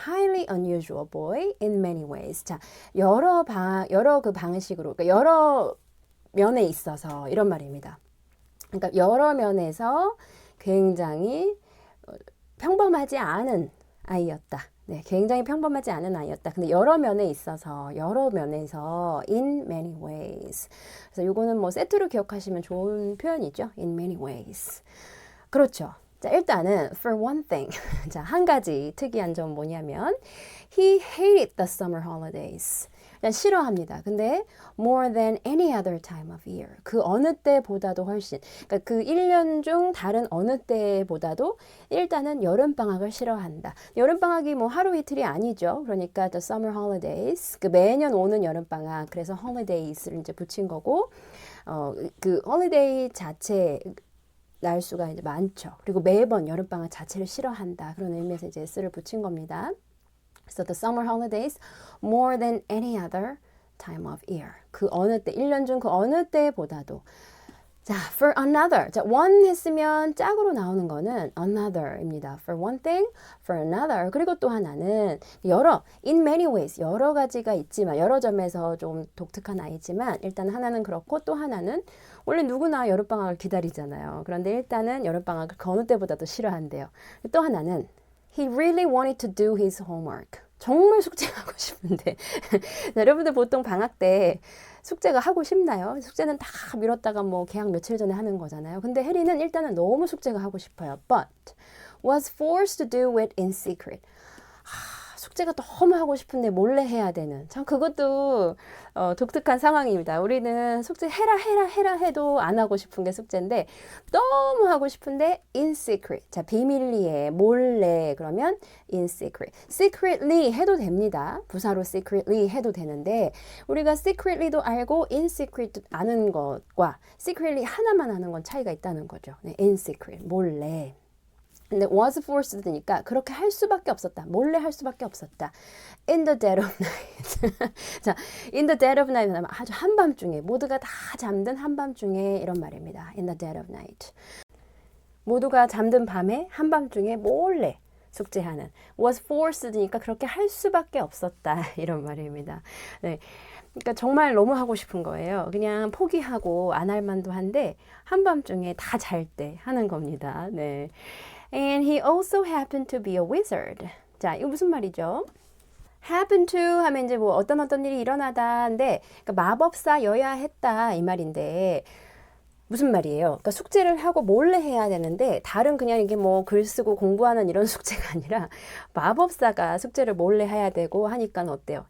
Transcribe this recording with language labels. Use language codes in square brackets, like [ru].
[en] highly unusual boy in many ways. [ko] 자, 여러 그 방식으로, 그러니까 여러 면에 있어서 이런 말입니다. 그러니까 여러 면에서 굉장히 평범하지 않은 아이였다. 네, 굉장히 평범하지 않은 아이였다. 근데 여러 면에 있어서, 여러 면에서 [en] in many ways. [ko] 그래서 이거는 뭐 세트로 기억하시면 좋은 표현이죠. [en] in many ways. [ko] 그렇죠. 자, 일단은 [en] for one thing. [ko] 자, 한 가지 특이한 점은 뭐냐면 [en] he hated the summer holidays. [ko] 그냥 싫어합니다. 근데 [en] more than any other time of year. [ko] 그 어느 때보다도 훨씬. 그러니까 그 1년 중 다른 어느 때보다도 일단은 여름방학을 싫어한다. 여름방학이 뭐 하루 이틀이 아니죠. 그러니까 [en] the summer holidays. [ko] 그 매년 오는 여름방학. 그래서 holidays를 이제 붙인 거고 그 holiday 자체 날수가 이제 많죠. 그리고 매번 여름방학 자체를 싫어한다. 그런 의미에서 이제 s를 붙인 겁니다. [en] So the summer holidays more than any other time of year. [ko] 그 어느 때, 1년 중 그 어느 때보다도. 자, [en] for another. [ko] 자, one 했으면 짝으로 나오는 거는 another입니다. [en] For one thing, for another. [ko] 그리고 또 하나는 여러, [en] in many ways. [ko] 여러 가지가 있지만, 여러 점에서 좀 독특한 아이지만, 일단 하나는 그렇고 또 하나는 원래 누구나 여름방학을 기다리잖아요. 그런데 일단은 여름방학을 그 어느 때보다도 싫어한대요. 또 하나는 [en] he really wanted to do his homework. [ko] 정말 숙제하고 싶은데 여러분들 보통 방학 때 숙제가 하고 싶나요? 숙제는 다 미뤘다가 뭐 개학 며칠 전에 하는 거잖아요. 근데 해리는 일단은 너무 숙제가 하고 싶어요. [en] But was forced to do it in secret. [ko] 숙제가 너무 하고 싶은데 몰래 해야 되는 참 그것도 독특한 상황입니다. 우리는 숙제 해라 해도 안 하고 싶은 게 숙제인데 너무 하고 싶은데 [en] in secret. [ko] 자, 비밀리에 몰래 그러면 [en] in secret. [ko] secretly 해도 됩니다. 부사로 secretly 해도 되는데 우리가 secretly도 알고 [en] in secret [ko] 아는 것과 secretly 하나만 아는 건 차이가 있다는 거죠. 네, [en] in secret [ko] 몰래. 근데 [en] was forced [ko] 니까 그렇게 할 수밖에 없었다. 몰래 할 수밖에 없었다. [en] In the dead of night. [ko] 자, [en] in the dead of night [ko] 하면 아주 한밤중에 모두가 다 잠든 한밤중에 이런 말입니다. [en] In the dead of night. [ko] 모두가 잠든 밤에 한밤중에 몰래 숙제하는. [en] was forced [ko] 니까 그렇게 할 수밖에 없었다. 이런 말입니다. 네. 그러니까 정말 너무 하고 싶은 거예요. 그냥 포기하고 안 할 만도 한데 한밤중에 다 잘 때 하는 겁니다. 네. [en] And he also happened to be a wizard. [ko] 자, 이거 무슨 말이죠? happen to 하면 이제 뭐 어떤 일이 일어나다인데 그러니까 마법사여야 했다 이 말인데 무슨 말이에요? 그러니까 숙제를 하고 몰래 해야 되는데 다른 그냥 이게 뭐 글 쓰고 공부하는 이런 숙제가 아니라 마법사가 숙제를 몰래 해야 되고 하니까 어때요?